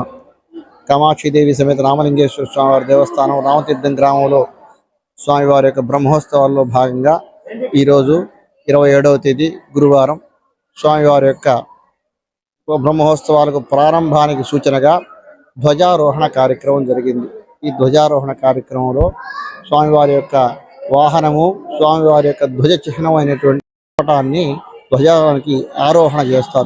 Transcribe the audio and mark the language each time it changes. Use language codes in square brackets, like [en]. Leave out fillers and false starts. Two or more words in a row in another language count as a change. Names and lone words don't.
[te] కామాక్షీదేవి సమేత రామలింగేశ్వర స్వామి దేవస్థాన రామతీర్థం గ్రామంలో స్వామివార యొక్క బ్రహ్మోత్సవాల్లో భాగంగా ఈ రోజు 27వ తేదీ గురువారం స్వామివారి యొక్క బ్రహ్మోత్సవాలకు ప్రారంభానికి సూచనగా ధ్వజారోహణ కార్యక్రమం జరిగింది. ఈ ధ్వజారోహణ కార్యక్రమంలో స్వామివారి యొక్క వాహనము స్వామివారి యొక్క ధ్వజ చిహ్నమైనటువంటి పటాన్ని ధ్వజానికి ఆరోహణ చేస్తారు.